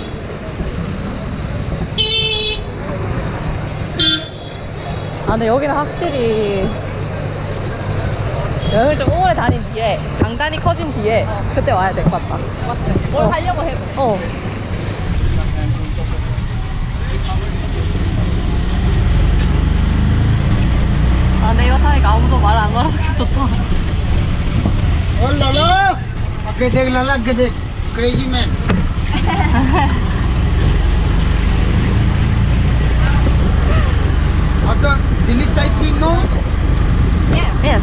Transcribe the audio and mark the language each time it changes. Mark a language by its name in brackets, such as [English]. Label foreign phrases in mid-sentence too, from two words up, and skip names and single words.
[Korean] 아 근데 여기는 확실히 여행을 좀 오래 다닌 뒤에 강단이 커진 뒤에 그때 와야 될 것 같다. 맞지? 뭘 하려고 해도. 어. 아 근데 이거 타니까 아무도 말 안 걸어서 좋다. [English] oh lala [Hindi] आगे देख [English] lala [Hindi] आगे देख [English] crazy man After Delhi sightseeing no Yes.